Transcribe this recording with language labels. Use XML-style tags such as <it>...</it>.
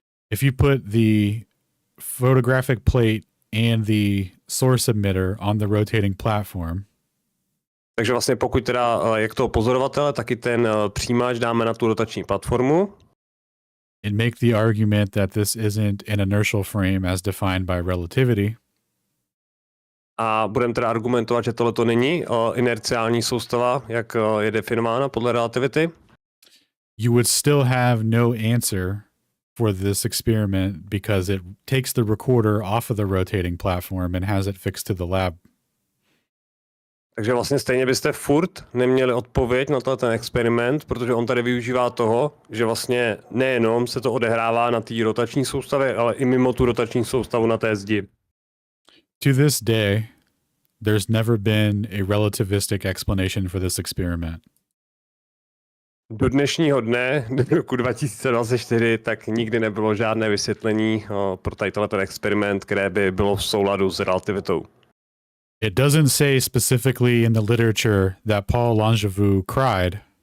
<en>If you put the photographic plate and the source emitter on the rotating platform.</en> <cs>Takže vlastně pokud teda jak toho pozorovatele, tak i ten přijímač dáme na tu rotační platformu.</cs> <en>And make the argument that this isn't an inertial frame as defined by relativity.</en> <cs>A budeme teda argumentovat, že tohle to není inerciální soustava, jak je definována podle relativity.</cs> <en>You would still have no answer for this experiment because it takes the recorder off of the rotating platform and has it fixed to the lab.</en> <cs>Takže vlastně stejně byste furt neměli odpověď na ten experiment, protože on tady využívá toho, že vlastně nejenom se to odehrává na té rotační soustavě, ale i mimo tu rotační soustavu na té zdi.</cs> <en>To this day, there's never been a relativistic explanation for this experiment.</en> <cs>Do dnešního dne, do roku 2024, tak nikdy nebylo žádné vysvětlení pro tady ten experiment, které by bylo v souladu s relativitou.</cs> <en>It doesn't say specifically in the literature that Paul Langevin cried.</en>